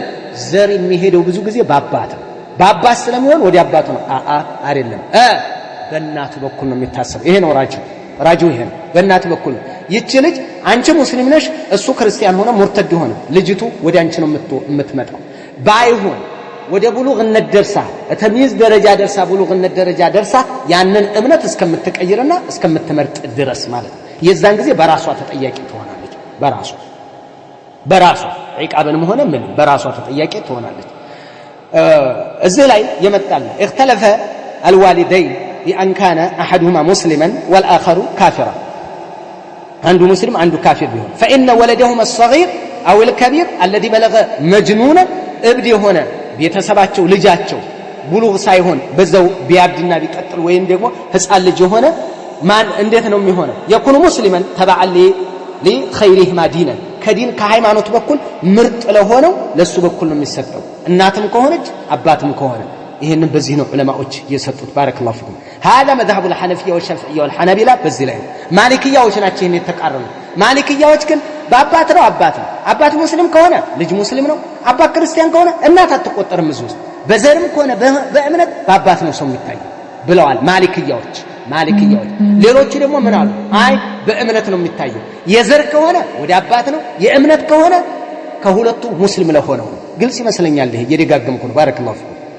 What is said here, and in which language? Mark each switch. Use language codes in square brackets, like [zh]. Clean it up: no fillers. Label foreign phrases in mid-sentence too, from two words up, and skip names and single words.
[am] ዘር የሚሄደው ብዙ ጊዜ በአባት ስለሚሆን ወደ አባቱ ነው። አይደለም፣ በእናቱ በኩል ነው የሚታሰበው። ይሄ ነው ራጁ ይሄ ነው። በእናቱ በኩል ነው። ይቺ ልጅ አንቺ ሙስሊም ነሽ፣ እሱ ክርስቲያን ሆነ ሙርተድ ሆነ፣ ልጅቱ ወደ አንቺ ነው የምትመጣው። ባይሆን ወደ ቡሉግነት ደርሳ ተምይዝ ደረጃ ደርሳ ቡሉግነት ደረጃ ደርሳ ያንን እምነት እስከምትቀይርና እስከምትመርጥ ድረስ ማለት ነው። የዛን ጊዜ በራሷ ተጠያቂ ትሆናለች። በራሷ ዒቃብንም ሆነ ምን በራሷ ተጠያቂ ትሆናለች። እዚህ ላይ የመጣል [ar] اختلف الوالدين بأن كان أحدهما مسلما والآخر كافرا [am] አንዱ ሙስሊም አንዱ ካፊር ቢሆን [ar] فإن ولدهما الصغير أو الكبير الذي بلغ مجنونا [am] እብድ የሆነ ቤተሰባቸው ልጃቸው ብሉግ ሳይሆን በዛው ቢያብድና ቢቀጥል ወይም ደግሞ ህፃን ልጅ የሆነ ማን እንዴት ነው የሚሆነው? [ar] يكون مسلما تبعا لخيرهما دينا [am] ከዲን ከሃይማኖት በኩል ምርጥ ለሆነው ለሱ በኩል ነው የሚሰጠው እናትም ከሆነች አባትም ከሆነ ይሄንን በዚህ ነው ዑለማዎች የሰጡት [ar] بارك الله فيكم هذا مذهب الحنفيه والشافعيه والحنابلة [am] በዚህ ላይ ማሊክያዎች ናቸው ይሄን የተቃረኑ ማሊክያዎች ግን በአባት ነው አባት ሙስሊም ከሆነ ልጅ ሙስሊም ነው አባት ክርስቲያን ከሆነ እናት አትቆጠርም እዚህ ውስጥ በዘርም ከሆነ በእምነት በአባት ነው ሰው የሚታየው ብለዋል ማሊክያዎች ሌሎቹ ደግሞ ምን አሉ አይ በእምነት ነው የሚታየው የዘር ከሆነ ወደ አባት ነው የእምነት ከሆነ ከሁለቱ ሙስሊም ለሆነው ግልጽ ይመስለኛል ይሄ የደጋገምኩ ነው [ar] بارك الله فيكم